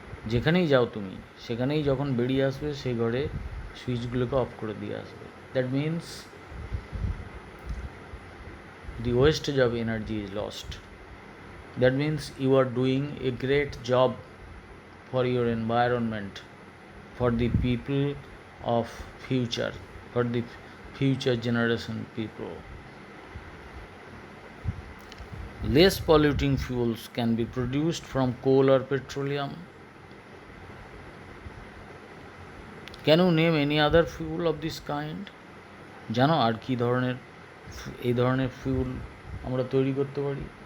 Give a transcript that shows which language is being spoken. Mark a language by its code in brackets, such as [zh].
[bn] যেখানেই যাও তুমি, সেখানেই যখন বেরিয়ে আসবে সেই ঘরে সুইচগুলোকে অফ করে দিয়ে আসবে। [en] That means the wastage of energy is lost. That means you are doing a great job for your environment, for the people of future, for the future generation people. Less polluting fuels can be produced from coal or petroleum. Can you name any other fuel of this kind? [bn] জানো আর কি ধরনের এই ধরনের fuel আমরা তৈরি করতে পারি?